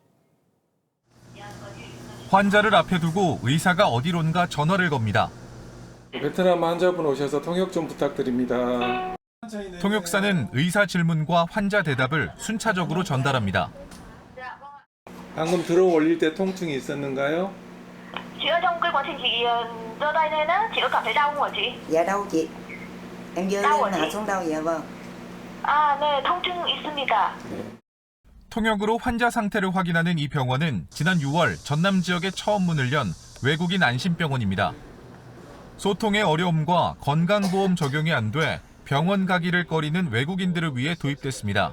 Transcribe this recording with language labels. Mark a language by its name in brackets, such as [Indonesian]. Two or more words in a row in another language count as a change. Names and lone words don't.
[Korean] 환자를 앞에 두고 의사가 어디론가 전화를 겁니다. 베트남 환자분 오셔서 통역 좀 부탁드립니다. 통역사는 의사 질문과 환자 대답을 순차적으로 전달합니다. 방금 들어 올릴 때 통증이 있었는가요? [Vietnamese] Chị ở trong cái quá trình chị giơ tay lên á, chị có cảm thấy đau không hả chị? Dạ đau chị. Em giơ Đau lên hả hạ chị? xuống đau dạ vâng. [Korean] 네, 통증 있습니다. 통역으로 환자 상태를 확인하는 이 병원은 지난 6월 전남 지역에 처음 문을 연 외국인 안심병원입니다. 소통의 어려움과 건강보험 적용이 안 돼 병원 가기를 꺼리는 외국인들을 위해 도입됐습니다.